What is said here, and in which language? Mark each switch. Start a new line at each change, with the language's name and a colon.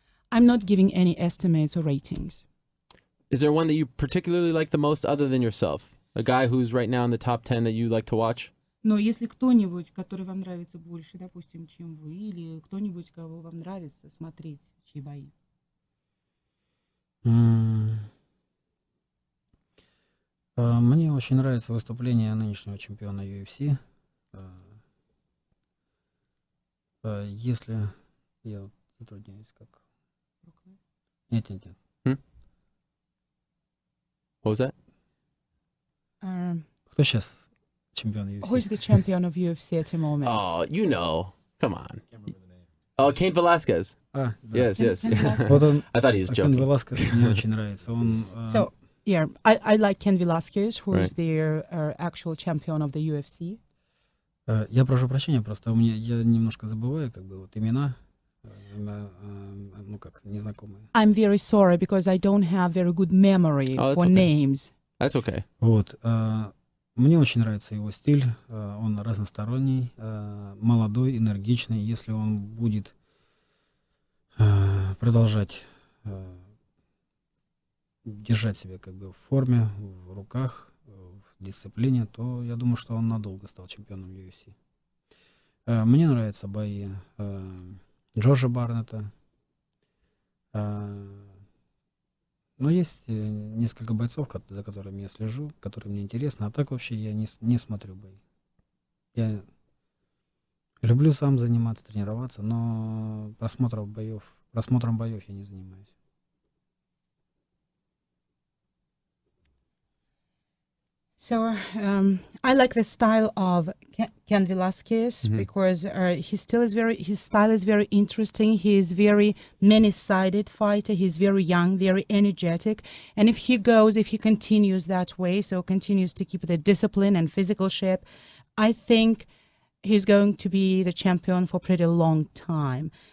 English: I'm not giving any estimates or ratings. Is there one that you particularly like the most other than yourself? A guy who's right now in the top 10 that you like to watch?
Russian: Но если кто-нибудь, который вам нравится больше, допустим, чем вы, или кто-нибудь, кого вам нравится смотреть, чьи бои? Мне очень нравится выступление нынешнего чемпиона UFC. Если я затрудняюсь, как... Нет.
English: What was that?
Russian: Кто сейчас чемпион UFC?
English: Who is the champion of UFC at the moment? Oh, you know. Come on. Oh, Cain Velasquez.
Russian: Да.
English: Yes. Cain Velasquez.
Russian: Вот он,
English: I thought he was
Russian: Кен
English: joking.
Russian: Веласкес мне очень нравится. Он,
English: So, yeah, I like Cain Velasquez, who is Right. the actual champion of the UFC.
Russian: я прошу прощения, просто я немножко забываю, как бы, вот имена, ну как, незнакомые.
English: I'm very sorry because I don't have very good memory Oh, that's for okay. names. That's okay.
Russian: Вот. Мне очень нравится его стиль. Он разносторонний, молодой, энергичный. Если он будет продолжать держать себя как бы в форме, в руках, в дисциплине, то я думаю, что он надолго стал чемпионом UFC. Мне нравятся бои Джорджа Барнетта. Но есть несколько бойцов, за которыми я слежу, которые мне интересны. А так вообще я не смотрю бои. Я люблю сам заниматься, тренироваться, но просмотром боев я не занимаюсь.
English: So I like the style of Cain Velasquez because his style is very interesting. He is very many-sided fighter. He's very young, very energetic, and if he continues that way, so continues to keep the discipline and physical shape, I think he's going to be the champion for a pretty long time.